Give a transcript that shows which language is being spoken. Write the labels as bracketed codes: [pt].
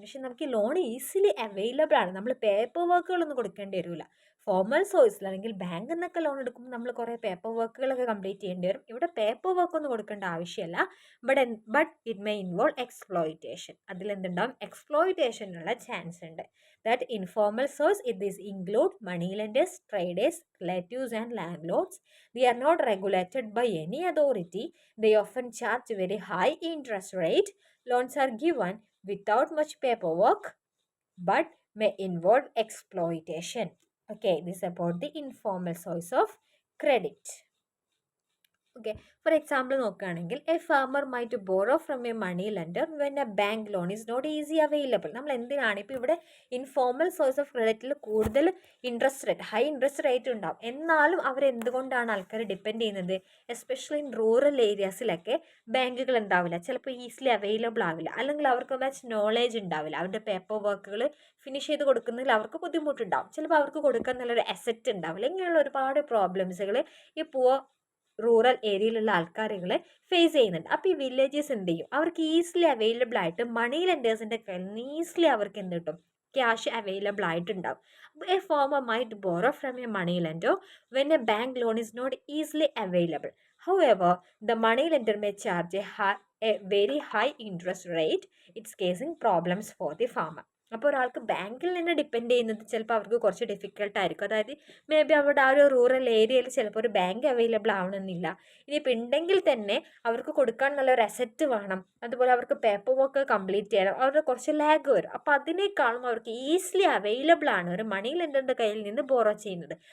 [ml] പക്ഷെ നമുക്ക് ഈ ലോൺ ഈസിലി അവൈലബിൾ ആണ്. നമ്മൾ പേപ്പർ വർക്കുകളൊന്നും കൊടുക്കേണ്ടി വരില്ല. ഫോർമൽ സോഴ്സിൽ അല്ലെങ്കിൽ ബാങ്കിൽ നിന്നൊക്കെ ലോൺ എടുക്കുമ്പോൾ നമ്മൾ കുറേ പേപ്പർ വർക്കുകളൊക്കെ കംപ്ലീറ്റ് ചെയ്യേണ്ടി വരും. ഇവിടെ പേപ്പർ വർക്കൊന്നും കൊടുക്കേണ്ട ആവശ്യമില്ല. [en] But it may involve exploitation. [ml] അതിലെന്തുണ്ടാവും? എക്സ്പ്ലോയിറ്റേഷനുള്ള chance ഉണ്ട്. [en] that informal source, these include money lenders, traders, relatives and landlords. They are not regulated by any authority. They often charge very high interest rate. Loans are given without much paperwork but may involve exploitation. Okay, this is about the informal source of credit. Okay, for example [ml] നോക്കുകയാണെങ്കിൽ [en] A farmer might borrow from a money lender when a bank loan is not easy available. [ml] നമ്മൾ എന്തിനാണ് ഇപ്പോൾ ഇവിടെ informal source of ക്രെഡിറ്റിൽ കൂടുതൽ interest rate, high interest rate ഉണ്ടാവും. എന്നാലും അവരെന്തുകൊണ്ടാണ് ആൾക്കാർ depend ചെയ്യുന്നത്? എസ്പെഷ്യലി ഇൻ റൂറൽ ഏരിയാസിലൊക്കെ ബാങ്കുകൾ ഉണ്ടാവില്ല, ചിലപ്പോൾ ഈസിലി അവൈലബിൾ ആവില്ല, അല്ലെങ്കിൽ അവർക്ക് മച്ച് നോളേജ് ഉണ്ടാവില്ല. അവരുടെ പേപ്പർ വർക്കുകൾ ഫിനിഷ് ചെയ്ത് കൊടുക്കുന്നതിൽ അവർക്ക് ബുദ്ധിമുട്ടുണ്ടാവും. ചിലപ്പോൾ അവർക്ക് കൊടുക്കാൻ നല്ലൊരു അസറ്റ് ഉണ്ടാവില്ല. ഇങ്ങനെയുള്ള ഒരുപാട് പ്രോബ്ലംസുകൾ ഈ പുവർ റൂറൽ ഏരിയയിലുള്ള ആൾക്കാരുകൾ ഫേസ് ചെയ്യുന്നുണ്ട്. അപ്പോൾ ഈ വില്ലേജസ് എന്ത് ചെയ്യും? അവർക്ക് ഈസിലി അവൈലബിൾ ആയിട്ട് മണി ലെൻഡേഴ്സിൻ്റെ കയ്യിൽ നിന്ന് ഈസിലി അവർക്ക് എന്ത് കിട്ടും? ക്യാഷ് അവൈലബിൾ ആയിട്ടുണ്ടാവും. A former might borrow from a money lender when A bank loan is not easily available. [en] However, the money lender may charge a very high interest rate. It's causing problems for the farmer. [ml] അപ്പോൾ ഒരാൾക്ക് ബാങ്കിൽ നിന്ന് depend ചെയ്യുന്നത് ചിലപ്പോൾ അവർക്ക് കുറച്ച് ഡിഫിക്കൽട്ടായിരിക്കും. അതായത് may be അവിടെ ആ ഒരു റൂറൽ ഏരിയയിൽ ചിലപ്പോൾ ഒരു ബാങ്ക് അവൈലബിൾ ആവണമെന്നില്ല. ഇനിയിപ്പോൾ ഉണ്ടെങ്കിൽ തന്നെ അവർക്ക് കൊടുക്കാൻ നല്ലൊരു അസറ്റ് വേണം, അതുപോലെ അവർക്ക് പേപ്പർ വർക്ക് കംപ്ലീറ്റ് ചെയ്യണം, അവർക്ക് കുറച്ച് ലാഗ് വരും. അപ്പോൾ അതിനേക്കാളും അവർക്ക് ഈസിലി അവൈലബിൾ ആണ് ഒരു മണി ലെൻഡറിൻ്റെ കയ്യിൽ നിന്ന് ബോറോ ചെയ്യുന്നത്.